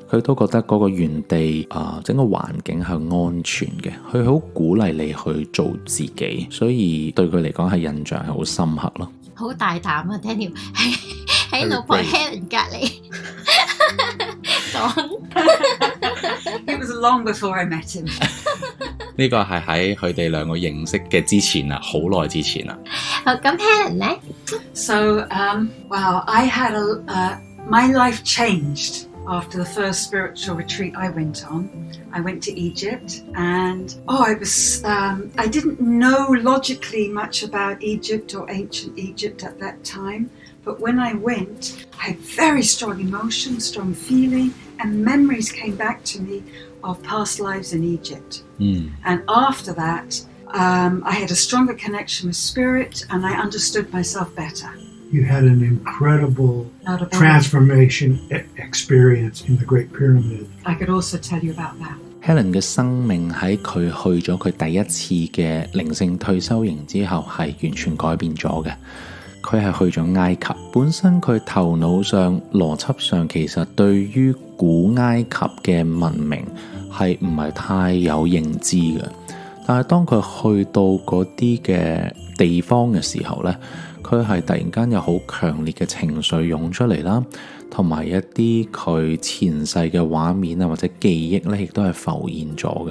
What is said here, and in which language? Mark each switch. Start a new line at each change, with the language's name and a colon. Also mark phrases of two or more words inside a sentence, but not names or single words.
Cantonese: 佢都覺得嗰個原地整個環境係安全嘅，佢好鼓勵你去做自己，所以對佢嚟講係印象係好深刻咯。好大膽啊 Daniel 喺老婆 Helen 隔離講。
English: It was long before I met him.
Cantonese: 呢個係喺佢哋兩個認識嘅之前啦，好耐之前啦。好，咁 Helen 咧
English: So, wow, I had my life changed after the first spiritual retreat I went on. I went to Egypt, and I didn't know logically much about Egypt or ancient Egypt at that time, but when I went, I had very strong emotions, strong feeling, and memories came back to me of past lives in Egypt. And after that, I had a stronger connection with spirit, and I understood myself better. You had an incredible transformation experience in the Great Pyramid. I could also tell you about that.
Cantonese: Helen 嘅生命喺佢去咗佢第一次嘅靈性退休營之後係完全改變咗嘅。佢係去咗埃及，本身佢頭腦上、邏輯上其實對於古埃及嘅文明係唔係太有認知嘅，但係當佢去到嗰啲嘅地方嘅時候呢，佢係突然間有好強烈嘅情緒湧出嚟啦，同埋一啲佢前世嘅畫面啊或者記憶咧，亦都係浮現咗嘅。